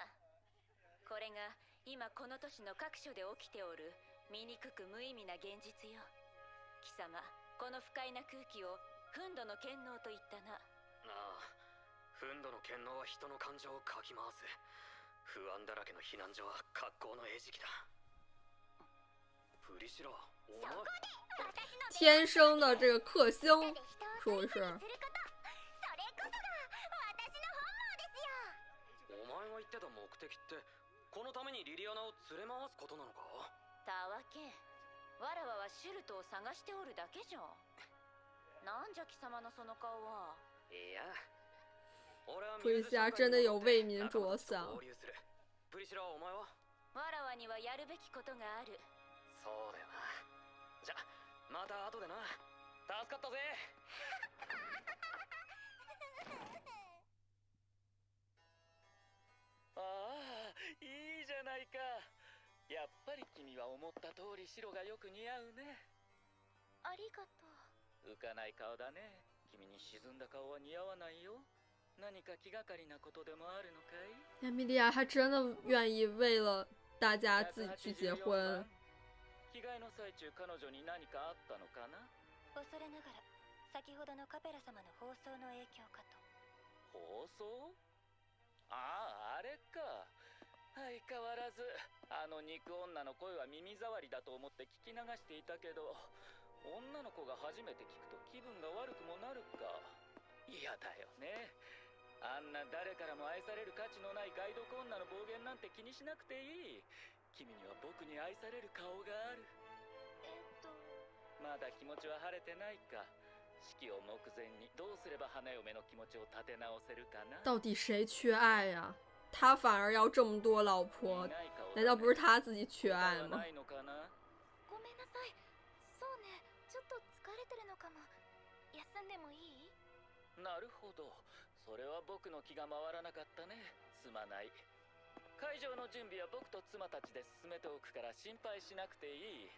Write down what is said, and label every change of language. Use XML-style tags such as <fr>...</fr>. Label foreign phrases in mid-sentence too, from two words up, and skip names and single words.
<ja>これが今この都市の各所で起きておる醜く無意味な現実よ。貴様この不快な空気をフンドの剣能と言ったな。ああ、フンドの剣能は人の感情をかき回す。不安だらけの避難所は格好の餌食だ。プリシラ、お前</ja> <zh>天生的这个克星，说是。</zh> <ja>それこそが私の本望ですよ。お前が言ってた目的ってこのためにリリアナを連れ回すことなのか？たわけ、わらわはシュルトを探しておるだけじゃ。なんじゃ貴様のその顔は。いや、俺は</ja> <zh>プリシラ真的有为民着想。</zh> <ja>プリシラ、お前は？わらわにはやるべきことがある。そうだよな。じゃ、また後でな。助かったぜ。ああ、いいじゃないか。やっぱり君は思った通り白がよく似合うね。ありがとう。浮かない顔だね。君に沈んだ顔は似合わないよ。何か気がかりなことでもあるのかい？</ja> <zh>艾米莉亚还真的愿意为了大家自己去结婚。</zh> <ja>着替えの最中彼女に何かあったのかな？恐れながら先ほどのカペラ様の放送の影響かと。放送？ああ、あれか。相変わらずあの肉女の声は耳障りだと思って聞き流していたけど、女の子が初めて聞くと気分が悪くもなるか。嫌だよね。あんな誰からも愛される価値のないガイド女の暴言なんて気にしなくていい。君には僕に愛される顔がある。まだ気持ちは晴れてないか。式を目前にどうすれば花嫁の気持ちを立て直せるかな。</ja> <zh>到底谁缺爱呀？他反而要这么多老婆，难道不是他自己缺爱吗？</zh> <ja>ごめんなさい。そうね、ちょっと疲れてるのかも。休んでもいい？なるほど。それは僕の気が回らなかったね。すまない。会場の準備は僕と妻たちで進めておくから心配しなくていい。</ja>